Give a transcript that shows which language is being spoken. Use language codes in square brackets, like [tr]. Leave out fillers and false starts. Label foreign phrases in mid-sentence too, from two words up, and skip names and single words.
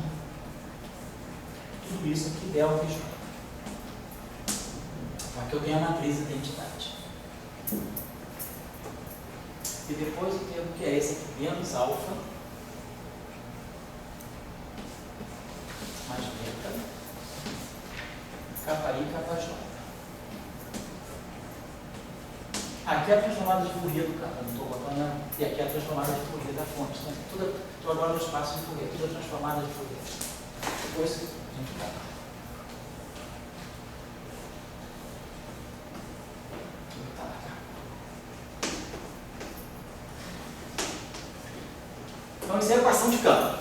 [pt] Tudo isso aqui delta J. Então, aqui eu tenho a matriz de identidade. E depois eu tenho o que é esse aqui, menos alfa, mais beta, kappa i, kappa j. Aqui é a transformada de Fourier do campo, não estou botando, e aqui é a transformada de Fourier da fonte. Então, estou agora no espaço de Fourier, tudo é transformada de Fourier. Depois a gente vai. Então, isso é a equação de campo.